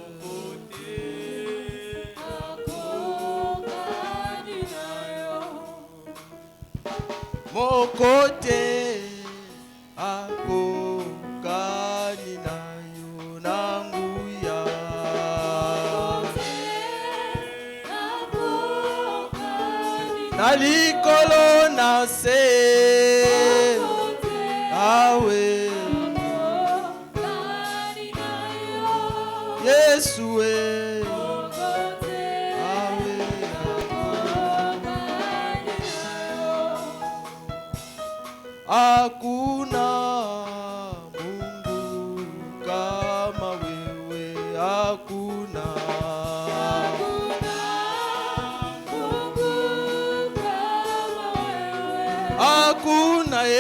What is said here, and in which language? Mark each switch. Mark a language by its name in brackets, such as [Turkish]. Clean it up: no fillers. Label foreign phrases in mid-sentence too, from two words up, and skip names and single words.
[French] mon côté [Lingala] akokani nayo nanguya nalikolo na se awe Yesu [Swahili] hakuna Mungu kama wewe, hakuna Mungu kama wewe, hakuna